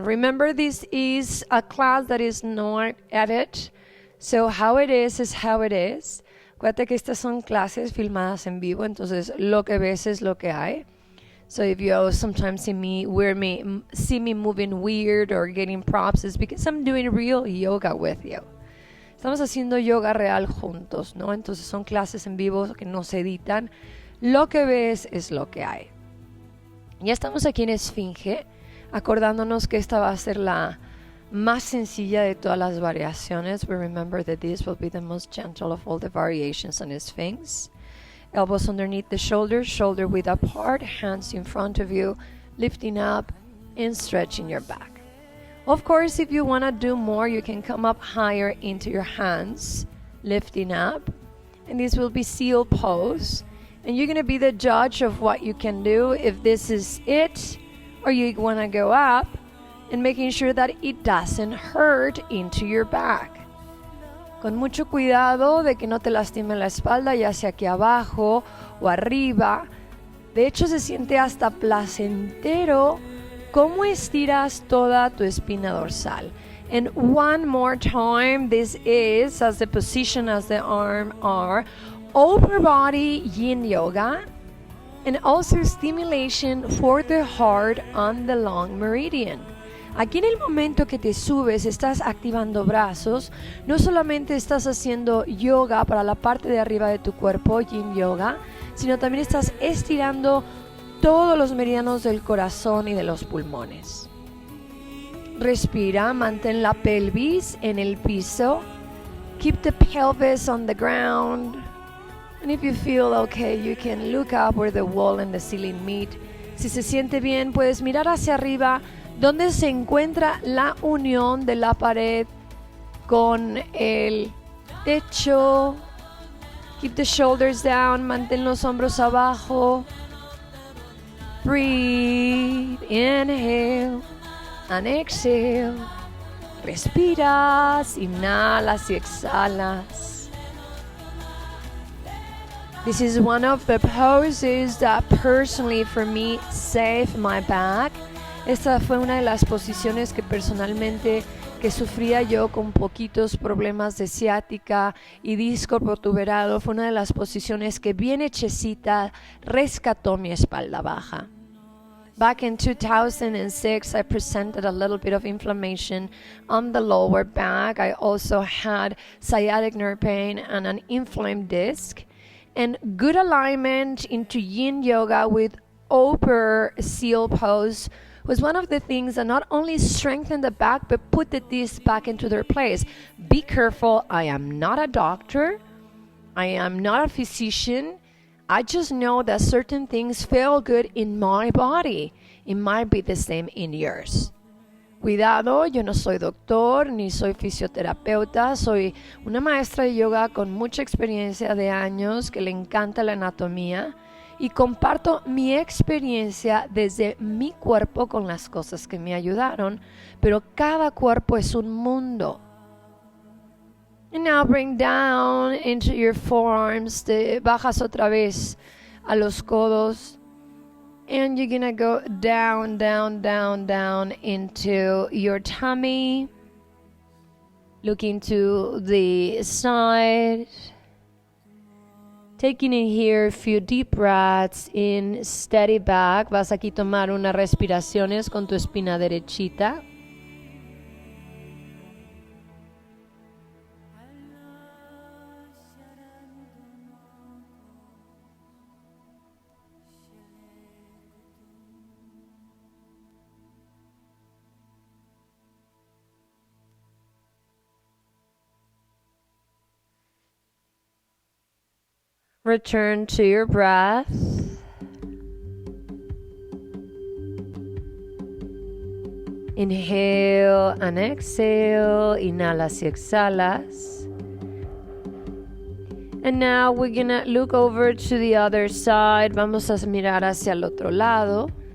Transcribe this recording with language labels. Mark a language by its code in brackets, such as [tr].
[en] Remember, this is a class that is not edited, so how it is how it is. [es] Acuérdate que estas son clases filmadas en vivo, entonces lo que ves es lo que hay. [en] So if you sometimes see me moving weird or getting props, it's because I'm doing real yoga with you. [es] Estamos haciendo yoga real juntos, ¿no? Entonces son clases en vivo que no se editan. Lo que ves es lo que hay. Ya estamos aquí en Esfinge, acordándonos que esta va a ser la más sencilla de todas las variaciones. [en] But remember that this will be the most gentle of all the variations on Sphinx. Elbows underneath the shoulders, shoulder width apart, hands in front of you, lifting up and stretching your back. Of course, if you want to do more, you can come up higher into your hands, lifting up. And this will be seal pose. And you're going to be the judge of what you can do, if this is it, or you want to go up, and making sure that it doesn't hurt into your back. [es] Con mucho cuidado de que no te lastime la espalda, ya sea aquí abajo o arriba. De hecho, se siente hasta placentero cómo estiras toda tu espina dorsal. [en] And one more time, this is as the position as the arm are, upper body yin yoga, and also stimulation for the heart on the long meridian. [es] Aquí en el momento que te subes, estás activando brazos, no solamente estás haciendo yoga para la parte de arriba de tu cuerpo, yin yoga, sino también estás estirando todos los meridianos del corazón y de los pulmones. Respira, mantén la pelvis en el piso. [en] Keep the pelvis on the ground. And if you feel okay, you can look up where the wall and the ceiling meet. [es] Si se siente bien, puedes mirar hacia arriba, donde se encuentra la unión de la pared con el techo. [en] Keep the shoulders down, [es] mantén los hombros abajo. [en] Breathe, inhale and exhale. [es] Respiras, inhalas y exhalas. [en] This is one of the poses that personally for me saved my back. [es] Esta fue una de las posiciones que personalmente que sufría yo con poquitos problemas de ciática y disco protuberado. Fue una de las posiciones que bien hechecita rescató mi espalda baja. [en] Back in 2006, I presented a little bit of inflammation on the lower back. I also had sciatic nerve pain and an inflamed disc. And good alignment into yin yoga with upper seal pose was one of the things that not only strengthened the back, but put the discs back into their place. Be careful, I am not a doctor. I am not a physician. I just know that certain things feel good in my body. It might be the same in yours. [es] Cuidado, yo no soy doctor ni soy fisioterapeuta, soy una maestra de yoga con mucha experiencia de años que le encanta la anatomía y comparto mi experiencia desde mi cuerpo con las cosas que me ayudaron, pero cada cuerpo es un mundo. [en] And now bring down into your forearms, [es] te bajas otra vez a los codos. [en] And you're gonna go down, down, down, down into your tummy. Looking to the side. Taking in here a few deep breaths in, steady back. [es] Vas aquí a tomar unas respiraciones con tu espina derechita. [en] Return to your breath. Inhale and exhale. [es] Inhalas y exhalas. [en] And now we're gonna look over to the other side. [es] Vamos a mirar hacia el otro lado.